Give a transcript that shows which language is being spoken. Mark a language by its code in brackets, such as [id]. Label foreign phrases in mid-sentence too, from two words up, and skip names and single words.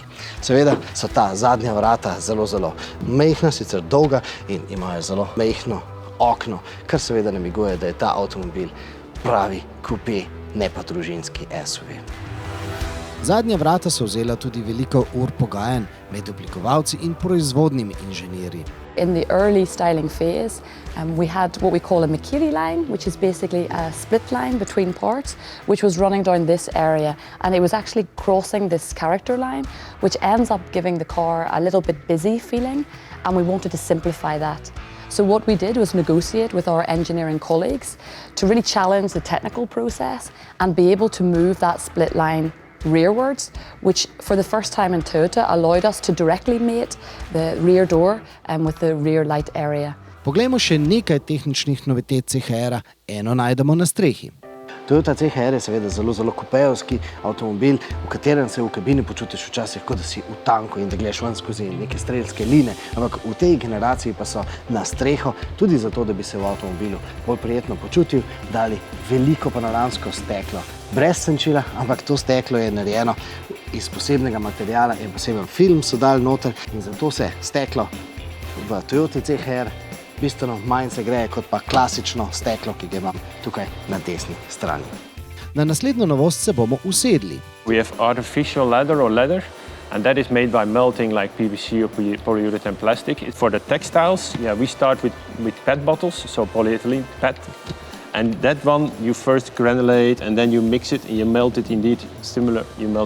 [sl] Seveda so ta zadnja vrata zelo majhna, sicer dolga, in imajo zelo majhno okno, kar seveda namiguje, da je ta avtomobil pravi kupe, ne pa družinski SUV. Zadnja vrata so vzela tudi veliko ur pogajanj med oblikovalci in proizvodnimi inženirji. [en] In the early styling phase, we had what we call a Makiri line, which is basically a split line between parts, which was running down this area, and it was actually crossing this character line, which ends up giving the car a little bit busy feeling, and we wanted to simplify that. So what we did was negotiate with our engineering colleagues to really challenge the technical process and be able to move that split line rearwards, which for the first time in Toyota allowed us to directly mate the rear door with the rear light area. [sl] Poglejmo še nekaj tehničnih novitet CHR-a, eno najdemo na strehi. Toyota CHR je seveda zelo kupejevski avtomobil, v katerem se v kabini počutiš včasih, kot da si v tanku in da gledaš ven skozi neke strelske line, ampak v tej generaciji pa so na streho, tudi zato, da bi se v avtomobilu bolj prijetno počutil, dali veliko panoramsko steklo. Brez senčila, ampak to steklo je narejeno iz posebnega materiala in poseben film so dali noter, in zato se steklo v Toyoti CHR bistveno manj se greje kot pa klasično steklo, ki ga imam tukaj na desni strani. Na naslednjo novost se bomo usedli. [en] We have artificial leather, and that is made by melting like PVC or polyurethane plastic. For the textiles, we start with PET bottles, so polyethylene PET. And that one you first granulate and then you mix it and you melt it indeed similar.